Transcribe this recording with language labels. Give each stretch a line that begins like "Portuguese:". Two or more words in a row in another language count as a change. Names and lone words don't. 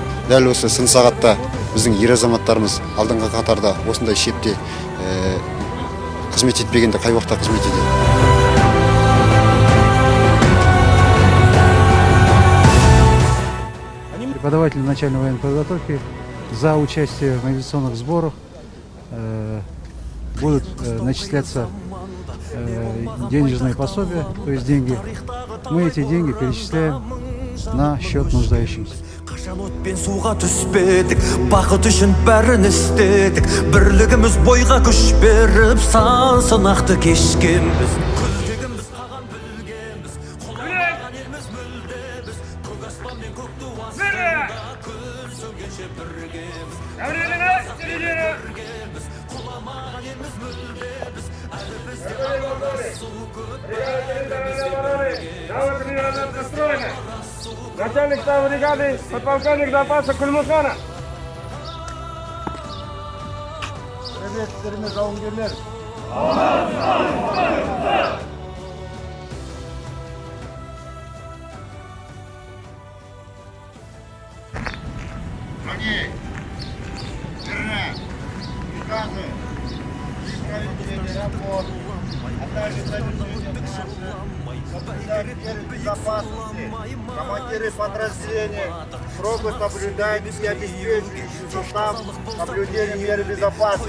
Kazakh: дәл осы сын сағатта біздің ер азаматтарымыз алдыңғы қатарда осындай шепте қызмет етпегенде қай уақытта қызмет етеді?
Russian: Преподаватели начальной военной подготовки за участие в мобилизационных сборах будут начисляться денежные пособия, то есть деньги. Мы эти деньги перечисляем на счет нуждающимся.
Kazakh: Отпен суға түспедік, бақыт үшін бәрін істедік, бірлігіміз бойға күш беріп, сан сынақты кешкенбіз. Күлтегіміз қаған білгенбіз, құламаған елміз мүлдеміз, көк аспан мен көк ту астында күн сөнгенше біргеміз. Құламаған елміз мүлдеміз, әлі бізде алға су көп,
Russian: Начальник штаба бригады, подполковник запаса Кульмухана. Приветствуем жауынгерлер. Приказы и проведение работ, а также безопасности, командиры подразделения строго соблюдают и обеспечивают состав соблюдения мер безопасности.